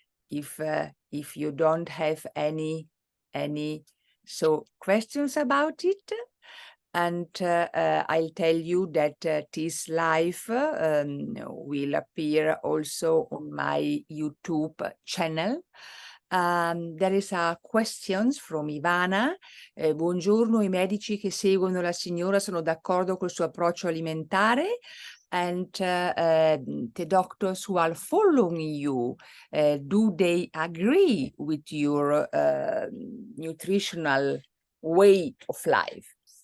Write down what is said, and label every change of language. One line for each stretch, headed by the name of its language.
English: If you don't have any so questions about it, and I'll tell you that this live will appear also on my YouTube channel. There is a questions from Ivana.
Italian: Buongiorno, i medici che seguono la signora sono d'accordo col suo approccio alimentare?
English: And the doctors who are following you, do they agree with your nutritional way of life?